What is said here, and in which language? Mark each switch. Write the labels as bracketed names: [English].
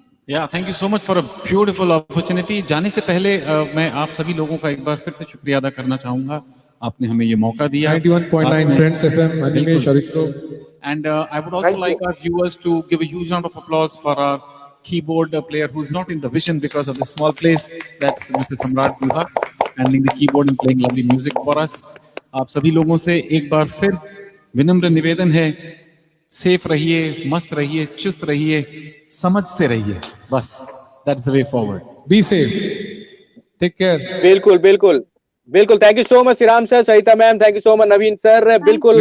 [Hindi] या [English] Thank you so much for a beautiful opportunity. [Hindi] जाने से पहले मैं आप सभी लोगों का एक बार फिर से शुक्रिया अदा करना चाहूंगा, आपने हमें ये मौका दिया। [English] 91.9 Friends FM, Animesh, Arithro. And I would also like our viewers to give a huge round of applause for our keyboard player who's not in the vision because of the small place. That's Mr. Samrat Duha, handling the keyboard and playing lovely music for us. [Hindi] आप सभी लोगों से एक बार फिर विनम्र निवेदन है, safe रहिए, मस्त रहिए, चुस्त रहिए, समझ से रहिए, बस [English] that's the way forward. Be safe. Take care. [Hindi] बिल्कुल thank you so much Shriram sir, सहिता ma'am thank you so much, Naveen sir बिल्कुल